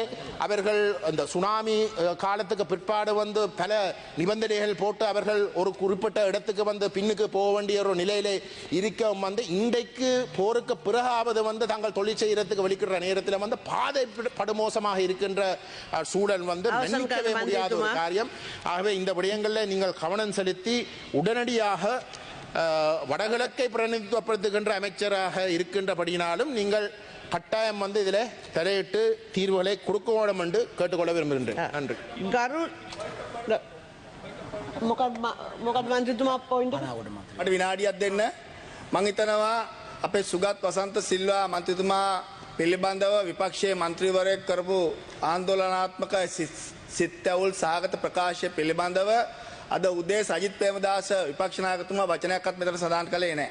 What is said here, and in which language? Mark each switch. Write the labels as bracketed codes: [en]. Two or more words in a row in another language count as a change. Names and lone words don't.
[ta] அவர்கள் அந்த சுனாமி காலத்துக்கு பிற்பாடு வந்து பல நிபந்தனைகள் போட்டு அவர்கள் ஒரு குறிப்பிட்ட இடத்துக்கு வந்து பின்னுக்கு போக வேண்டிய ஒரு நிலையிலே இருக்க வந்து இன்றைக்கு போருக்கு பிறகாவது வந்து தாங்கள் தொழில் செய்யறதுக்கு வெளிக்கிற நேரத்தில் வந்து பாதை படுமோசமாக இருக்கின்ற சூழல் வந்து மன்னிக்கவே முடியாத ஒரு காரியம். ஆகவே இந்த விடயங்களில் நீங்கள் கவனம் செலுத்தி உடனடியாக வடகிழக்கை பிரதிநிதித்துவப்படுத்துகின்ற அமைச்சராக இருக்கின்றபடியினாலும் நீங்கள் கட்டாயம் வந்து இதில் தலையிட்டு தீர்வுகளை கொடுக்க வேண்டும் என்று கேட்டுக்கொள்ள விரும்புகின்றேன். நன்றி. [si] මට විනාඩියක් දෙන්න. මං හිතනවා අපේ සුගත් වසන්ත සිල්වා මන්ත්‍රීතුමා පිළිබඳව විපක්ෂයේ මන්ත්‍රීවරයෙක් කරපු ආందోලනාත්මක සිත්ඇවුල් සහගත ප්‍රකාශය පිළිබඳව අද උදේ සජිත් ප්‍රේමදාස විපක්ෂ நாயகතුමා වචනයක්වත් මෙතන සඳහන් කළේ නැහැ.